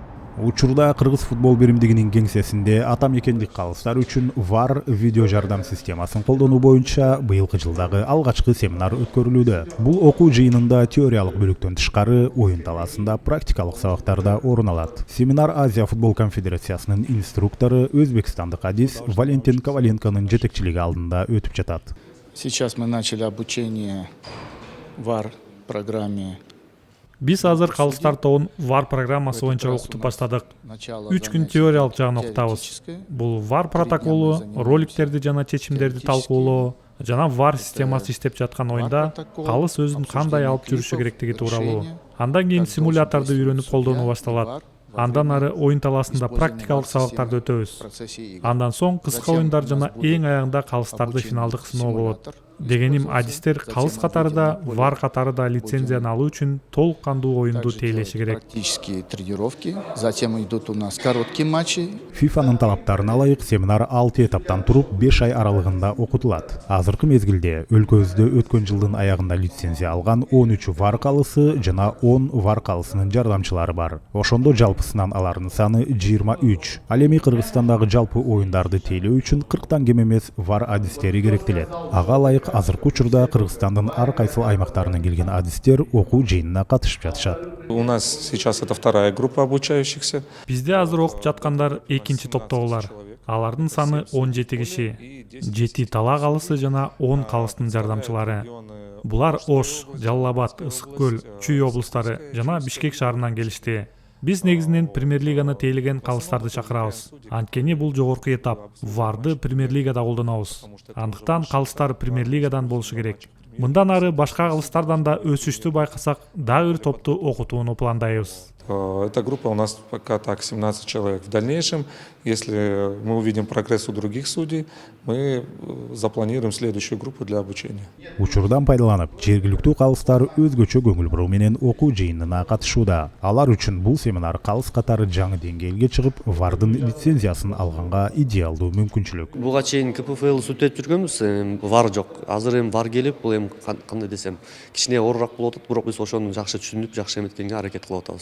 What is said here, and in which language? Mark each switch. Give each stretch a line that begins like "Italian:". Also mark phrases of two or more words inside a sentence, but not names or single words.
Kyrgyz: Учурда Кыргыз футбол биримдигинин кеңсесинде ата мекендик калыстар үчүн VAR видео жардам системасын колдонуу боюнча быйылкы жылдагы алгачкы семинар өткөрүлүүдө. Бул окуу жыйынында теориялык бөлүктөн тышкары оюн талаасында практикалык сабактар да орун алат. Семинар Азия футбол конфедерациясынын инструктору өзбекстандык адис Валентин Коваленконун жетекчилиги алдында өтүп жатат.
Russian: Сейчас мы начали обучение VAR программе.
Kyrgyz: Биз азыр калыстар тобун VAR программасы боюнча окутуп баштадык. 3 күн теориялык жагын окутабыз. Бул VAR протоколу, роликтерди жана чечимдерди талкуулоо жана VAR системасы иштеп жаткан оюнда калыс өзүн кандай алып жүрүшү керектиги тууралуу. Андан кийин симуляторду үйрөнүп колдонуу башталат. Андан ары оюн талаасында практикалык сабактарды өтөбүз. Андан соң кыска оюндар жана эң аягында калыстарды финалдык сыноо болот. Дегеним, адистер калыс катарында, VAR катарында лицензияны алуу үчүн толук кандуу оюнду тейлеши керек.
Russian: Практические тренировки, затем идут у нас короткие матчи.
Kyrgyz: ФИФАнын талаптарына ылайык семинар 6 этаптан туруп 5 ай аралыгында окутулат. Азыркы мезгилде өлкөбүздө өткөн жылдын аягында лицензия алган 13 VAR калысы жана 10 VAR калысынын жардамчылары бар. Ошондо жалпысынан алардын саны 23. Ал эми Кыргызстандагы жалпы оюндарды тейлөө үчүн 40тан кем эмес VAR адистери керектелет. Ага ылайык азыркы учурда Кыргызстандын ар кайсы аймактарынан келген адистер окуу жыйынына катышып жатышат.
Russian: У нас сейчас это вторая группа обучающихся.
Kyrgyz: Бизде азыр окуп жаткандар экинчи топтогулар. Алардын саны 17 киши. 7 тала калысы жана 10 калыстын жардамчылары. Булар Ош, Жалал Абад, Ысык көл, Чүй облустары жана Бишкек шаарынан келишти. Биз негизинен премьер-лиганы тейлеген калыстарды чакырабыз. Анткени бул жогорку этап. VAR-ды премьер-лигада колдонобуз. Андыктан калыстар премьер-лигадан болушу керек. Мындан ары башка калыстардан да өсүштү байкасак, дагы бир топту окутууну пландайбыз.
Russian: Эта группа у нас пока так 17 человек. В дальнейшем, если мы увидим прогресс у других судей, мы запланируем следующую группу для обучения.
Kyrgyz: Учурдан пайдаланып, жергиликтүү калыстар өзгөчө көңүл буруу менен окуу жыйынына катышууда. Алар үчүн бул семинар калыс катары жаңы деңгээлге чыгып, VAR-дын лицензиясын алганга идеалдуу мүмкүнчүлүк. Буга чейин КПФЛ сүрөттөп жүргөнбүз, VAR жок. Азыр эми VAR келип, бул эми кандай десем, кичине оорураак болуп атат, бирок биз ошону жакшы түшүнүп, жакшы эметкенге аракет кылып атабыз.